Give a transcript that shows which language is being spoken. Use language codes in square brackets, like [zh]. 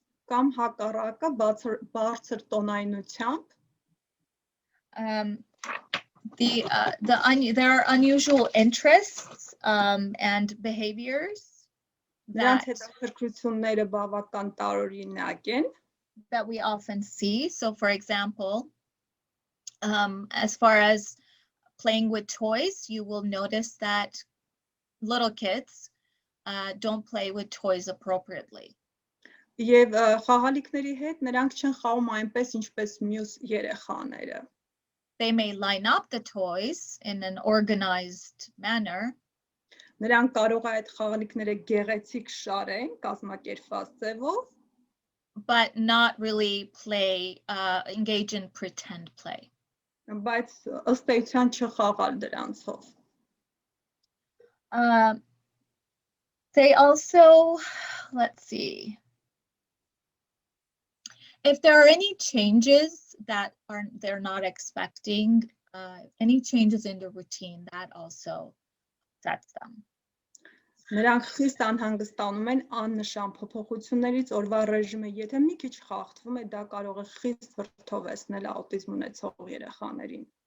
[hy] Կամ հակառակը բարձր տոնայնությամբ։ [en] There are unusual interests and behaviors that we often see. So, for example, as far as playing with toys, you will notice that little kids don't play with toys appropriately. [hy] Եվ խաղալիքների հետ նրանք չեն խաղում այնպես ինչպես մյուս երեխաները։ [en] They may line up the toys in an organized manner. [hy] Նրանք կարող է այդ խաղալիքները գեղեցիկ շարեն, կազմակերպված ձևով, [en] but not really play, engage in pretend play. [hy] բայց ըստ էության չխաղալ դրանցով։ [en] They also, let's see, if there are any changes that they're not expecting, any changes in the routine, that also upsets them. [hy] Նրանք խիստ անհանգստանում են աննշան փոփոխություններից, օրվա ռեժիմը եթե մի քիչ խախտվում է, դա կարող է խիստ վրդովեցնել աուտիզմ ունեցող երեխաներին։